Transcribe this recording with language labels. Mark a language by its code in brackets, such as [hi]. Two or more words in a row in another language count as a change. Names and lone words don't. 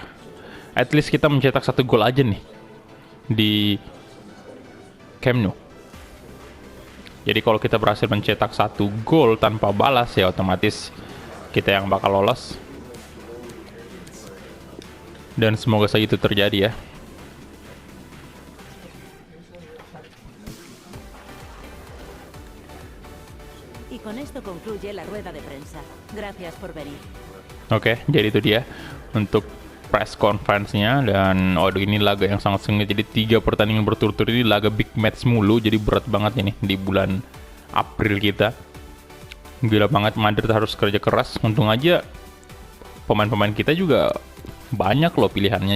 [en] At least [id] kita mencetak 1 gol aja nih di Camp Nou. Jadi kalau kita berhasil mencetak 1 gol tanpa balas ya otomatis kita yang bakal lolos. Dan semoga saja itu terjadi ya. [es] Y con esto concluye la rueda de prensa. Gracias por venir. [id] Oke, jadi itu dia untuk [en] press conference- [id] nya. Dan ini laga yang sangat sengit. Jadi 3 pertandingan berturut-turut ini laga [en] big match [id] mulu. Jadi berat banget ini di bulan April kita. Gila banget, Madrid harus kerja keras. Untung aja pemain-pemain kita juga banyak loh pilihannya.